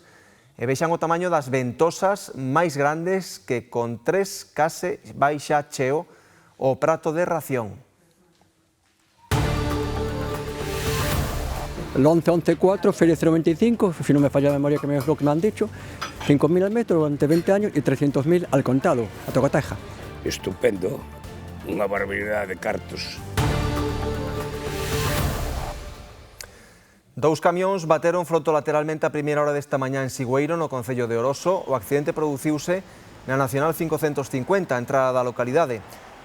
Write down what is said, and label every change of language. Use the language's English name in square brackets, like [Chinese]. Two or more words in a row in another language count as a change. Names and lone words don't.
[Galician] E vexan o tamaño das ventosas máis grandes que con 3 case vai xa cheo o prato de ración. [Spanish] El 11-11-4, Feria 0,25, si no me falla la memoria que es lo que me han dicho, 5.000 al metro durante 20 años y 300.000 al contado, a tocateja. [Galician] Estupendo, unha barbaridade de cartos. Dous camións bateron frontolateralmente a primeira hora desta mañá en Sigüeiro, no concello de Oroso. O accidente produciuse na Nacional 550, a entrada da localidade.